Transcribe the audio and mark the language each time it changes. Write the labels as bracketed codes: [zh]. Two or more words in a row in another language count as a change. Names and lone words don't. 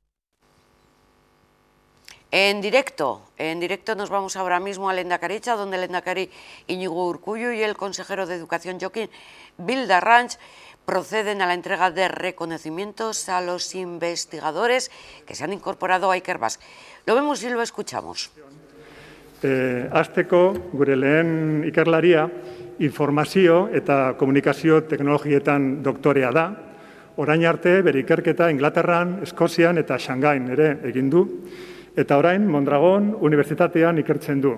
[es] En directo nos vamos ahora mismo a Lehendakaritza, donde el Lehendakari Iñigo Urkullu y el consejero de Educación Jokin Bildarratz proceden a la entrega de reconocimientos a los investigadores que se han incorporado a Ikerbasque. Lo vemos y lo escuchamos. [eu] Hasteko, gure lehen ikerlaria, informazio eta komunikazio teknologietan doktorea da. Orain arte, bere ikerketa Inglaterran, Eskozian eta Shanghaian ere egin du. Eta orain, Mondragon Unibertsitatean ikertzen du.